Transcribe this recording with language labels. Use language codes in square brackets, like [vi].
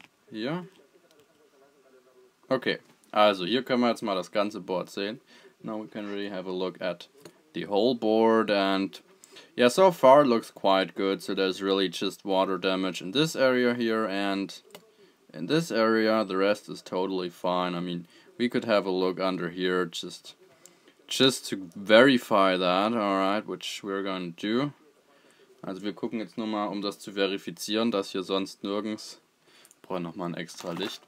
[de] Hier. Okay, also hier können wir jetzt mal das ganze Board sehen. [en] Now we can really have a look at the whole board, and yeah, so far it looks quite good. So there's really just water damage in this area here and in this area. The rest is totally fine. I mean, we could have a look under here just to verify that, alright, which we're going to do. [de] Also wir gucken jetzt nur mal, um das zu verifizieren, dass hier sonst nirgends... Ich brauche nochmal ein extra Licht.